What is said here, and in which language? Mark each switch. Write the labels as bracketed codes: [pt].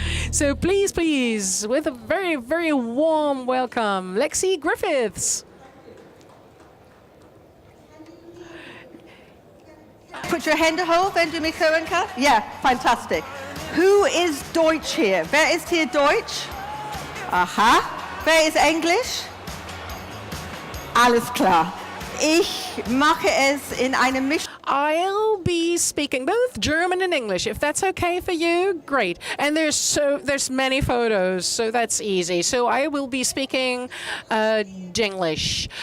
[en] So please, with a very, very warm welcome, Lexie Griffiths. Put your [de] Hände hoch, wenn du mich hören kannst. [en] Yeah, fantastic. Who is Deutsch here? [de] Wer ist hier Deutsch? Aha. Wer ist Englisch? Alles klar. Ich mache es in einem Misch. [en] I'll be speaking both German and English. If that's okay for you, great. And there's many photos, so that's easy. So I will be speaking Dinglish.